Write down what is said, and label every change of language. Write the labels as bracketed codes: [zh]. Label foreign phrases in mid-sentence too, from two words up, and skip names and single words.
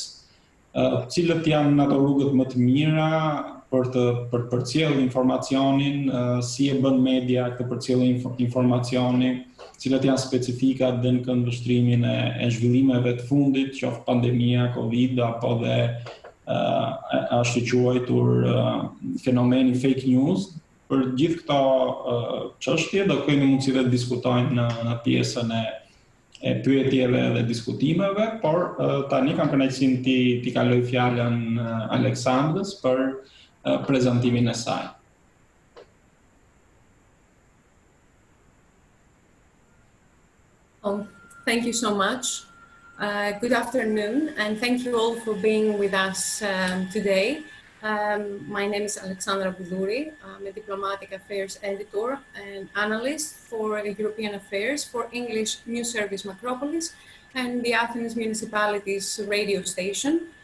[sq] Cilët janë ato rrugët më të mira për të përcjellë informacionin, si e bën media këtë përcjellje informacioni, cilat janë specifikat dhe në këndvështrimin e zhvillimeve të fundit, qoftë pandemia, Covid, apo dhe ashtu quajtur fenomeni [en] fake news. [sq] Për gjithë këto çështje do kemi mundësi të diskutojmë në pjesën e pyetjeve dhe diskutimeve, por tani kam kënaqësinë t'i kaloj fjalën Aleksandrës për prezantimin e saj. [en] Thank you so much. Good afternoon, and thank you all for being with us today. My name is Alexandra Voudouri. I'm a diplomatic affairs editor and analyst for European affairs for English News Service Macropolis and the Athens Municipality's radio station.